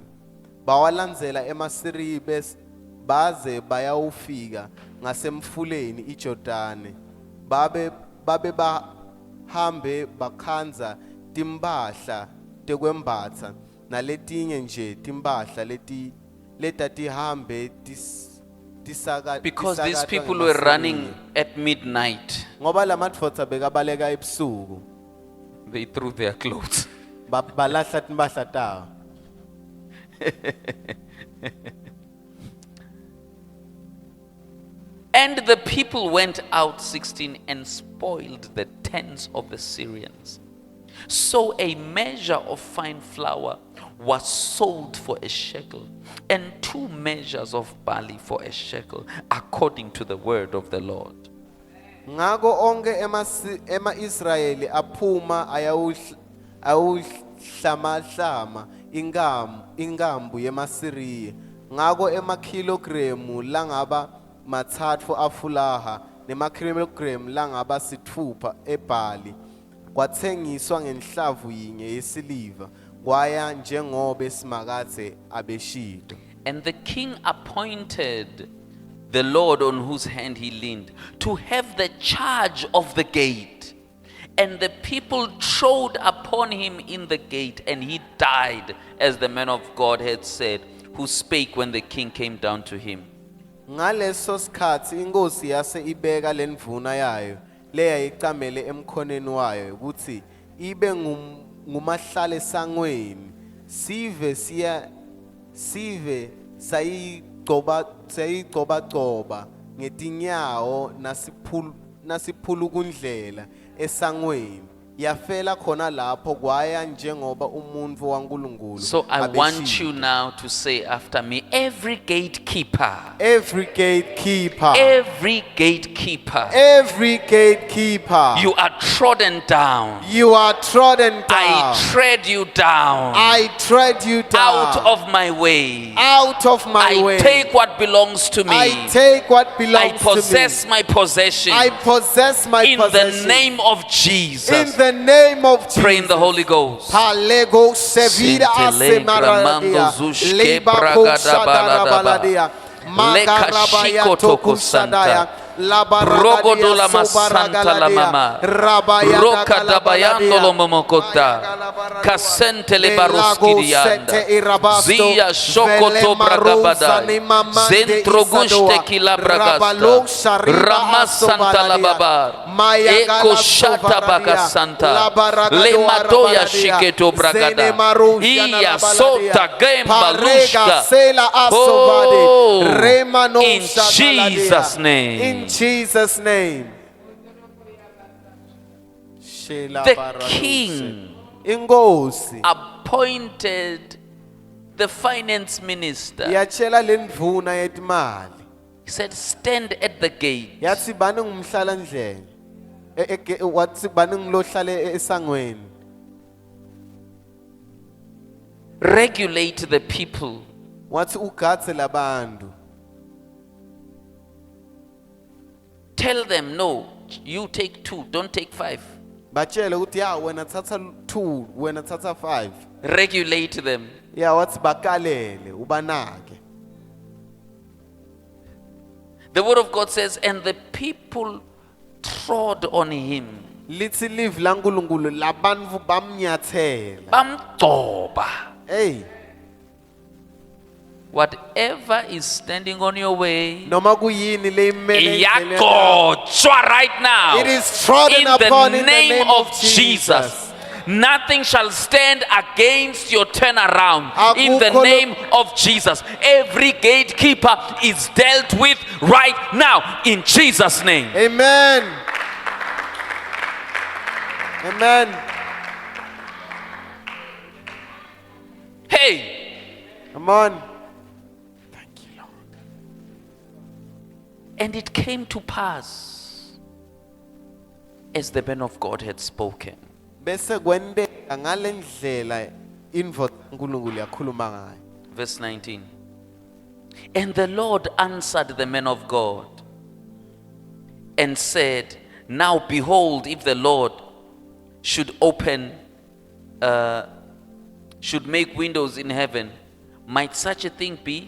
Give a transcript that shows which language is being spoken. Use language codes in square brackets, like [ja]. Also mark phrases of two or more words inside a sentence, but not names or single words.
[ss] Bawalandzela eMasiriya baze bayawufika ngasemfuleni iJordani. Babe bahambe bakhanza timbahla tekwembatsa naletinye nje timbahla letatihambe tisaka. [en] Because these people were running at midnight, [ss] Ngoba lamadvodza bekabaleka ebusuku [en] they threw their clothes. [ss] balahla timbahla tawo. [en] And the people went out, 16, and spoiled the tents of the Syrians. So a measure of fine flour was sold for a shekel, and 2 measures of barley for a shekel, according to the word of the Lord. [ss] Ngako onke ema-Israyeli aphuma ayawuhlama inkambu yeMasiriya. Ngako emakhilogremu langaba 3 afulaha nemakhilogremu langaba 6 ebhali kwathengiswa ngenhlavu yinye yesiliva kwaya njengobe simakathe abeshito. [en] And the king appointed the Lord on whose hand he leaned to have the charge of the gate. And the people trod upon him in the gate, and he died, as the man of God had said, who spake when the king came down to him. [ss] Ngaleso sikhathi inkosi yase ibeka lendvuna yayo leyayicamele emkhoneni wayo ukuthi ibe ngumahlale sangweni sive sayigcoba ngetinyawo nasiphulukundlela esangweni yafela khona lapho kwaya njengoba umuntu waNkulunkulu. [en] So I want you now to say after me, every gatekeeper, every gatekeeper, every gatekeeper, every gatekeeper, you are trodden down. you are trodden down. I tread you down. I tread you down. Out of my way. Out of my I way. take what belongs to me. I take what belongs I possess to me. my possession. I possess my in possession. the name of Jesus. In the name of Jesus. Pray in the Holy Ghost. Palego sevida asemaradia. Libako shadara baladia. Leka shikotoko santa. Brogodola masanta la mama. Roka dabayando lo momokota. Kasente le baroski dianda. Zia shokoto bragabada. Zentro guste kila bragasta. Ramasanta la babar. Eko shata bakasanta. Le matoya shiketo bragada. Iya sota gemba lushka. Oh, in Jesus' name. In Jesus' name. The king [ss] Ingosi [en] appointed the finance minister. [ss] yatshela lendvuna yetimali [en] He said, stand at the gate. [ss] yathi bani ngumhlala ndlela wathi bani ngilohlale esangweni [en] Regulate the people. [ss] wathi ugatse labantu [en] Tell them, no, you take 2, don't take 5. [ss] batshele ukuthi ya wena thatha 2 wena thatha 5 [en] Regulate them. [ss] ya wathi bakalele ubanake. [en] The word of God says, and the people trod on him. [ss] lithi live laNkulunkulu labantu bamnyathela Bamgcoba. hey [en] Whatever is standing on your way, [ss] noma kuyini leyimele iyagcotshwa [en] right now. it is trodden In upon the in name of Jesus. Nothing shall stand against your turnaround. In the name of Jesus. Every gatekeeper is dealt with right now. In Jesus' name. Amen. Amen. Hey. Come on. Thank you, Lord. And it came to pass as the man of God had spoken. [ss] Bese kwendeka ngalendlela indvodza kaNkulunkulu yakhuluma ngayo. [en] Verse 19. And the Lord answered the man of God and said, now behold, if the Lord should make windows in heaven, might such a thing be?